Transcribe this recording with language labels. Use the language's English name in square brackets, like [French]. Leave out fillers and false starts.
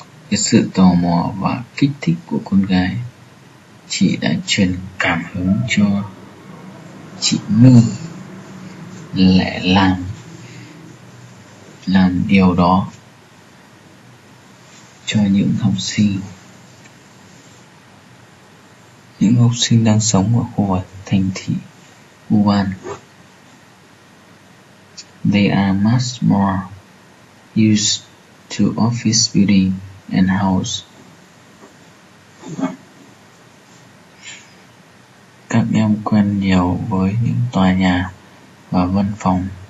[Vietnamese] Cái sự tò mò và kích thích của con gái, chị đã truyền cảm hứng cho chị My lại làm điều đó cho những học sinh đang sống ở khu vực thành thị Wuhan. [English] They are much more used to office building and house. [Vietnamese] Các em quen nhiều với những tòa nhà và văn phòng.